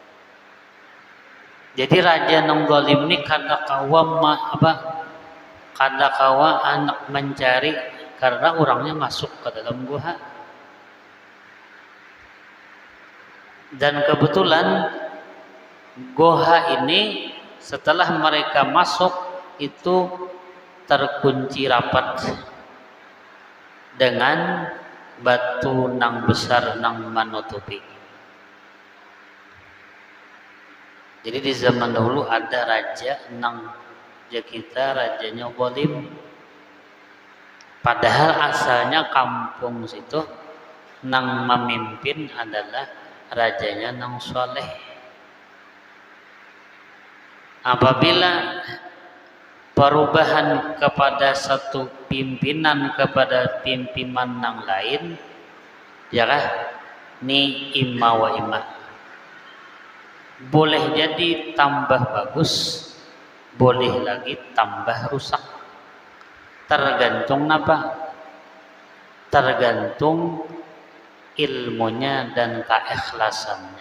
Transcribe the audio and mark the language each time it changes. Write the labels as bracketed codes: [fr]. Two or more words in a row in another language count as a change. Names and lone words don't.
[bjn] Jadi raja nang zalim ini kada kawa anak mencari, karena orangnya masuk ke dalam goa. [id] Dan kebetulan goa ini setelah mereka masuk itu terkunci rapat dengan batu nang besar nang menutupi. Jadi di zaman dahulu ada raja nang kita rajanya zalim. Padahal asalnya kampung situ nang memimpin adalah rajanya nang soleh. Apabila perubahan kepada satu pimpinan kepada pimpinan yang lain, ya kah? [ar] Ni imma wa imma. [id] Boleh jadi tambah bagus, boleh lagi tambah rusak. Tergantung apa? Tergantung ilmunya dan keikhlasannya.